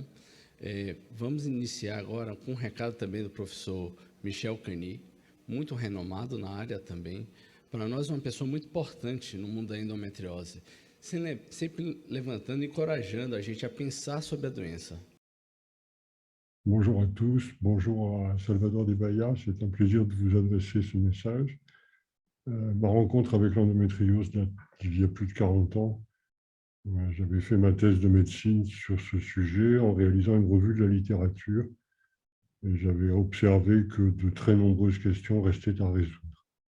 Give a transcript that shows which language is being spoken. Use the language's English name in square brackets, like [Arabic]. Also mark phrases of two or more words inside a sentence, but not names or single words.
[Portuguese] Vamos iniciar agora com um recado também do professor Michel Cani, muito renomado na área também. Para nós, uma pessoa muito importante no mundo da endometriose, sempre levantando e encorajando a gente a pensar sobre a doença. [French] Bonjour à tous, bonjour à Salvador de Bahia, c'est un plaisir de vous adresser ce message. Ma rencontre avec l'endométriose date d'il y a plus de 40 ans. J'avais fait ma thèse de médecine sur ce sujet en réalisant une revue de la littérature et j'avais observé que de très nombreuses questions restaient à résoudre.